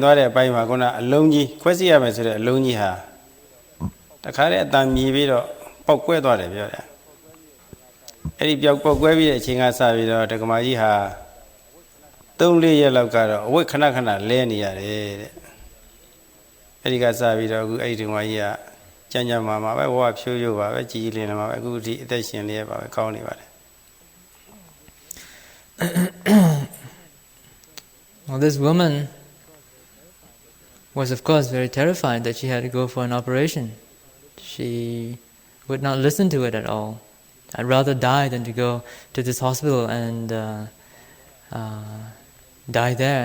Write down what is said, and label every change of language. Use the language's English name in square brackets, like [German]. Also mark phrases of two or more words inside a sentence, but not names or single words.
[Burmese] သွားတဲ့အပိုင်းမှာခုနအလုံးကြီးခွဲစိရမယ်ဆိုတဲ့အလုံးကြီးဟာတခါတည်းအတန်မြည်ပြီးတော့ပောက်ကွဲသွားတယ်ပြောတယ်အဲ့ဒီပောက်ကွဲပြီးတဲ့အချိန်ကစပြီးတော့ဒကမာကြီးဟာ3-4 ရက်လောက်ကတော့အဝိတ်ခဏခဏလဲနေရတယ်တဲ့အဲ့ဒီကစပြီးတော့အခုအဲ့ဒီဒကမာကြီးကကြမ်းကြမ်းမာပဲဝါဖြိုးဖြိုးပါပဲကြီးကြီးလင်းလင်းပါပဲအခုဒီအသက်ရှင်လေးပါပဲကောင်းနေပါတယ် [English] Well, this woman was of course very terrified that she had to go for an operation. She would not listen to it at all. I'd rather die than to go to this hospital and die there.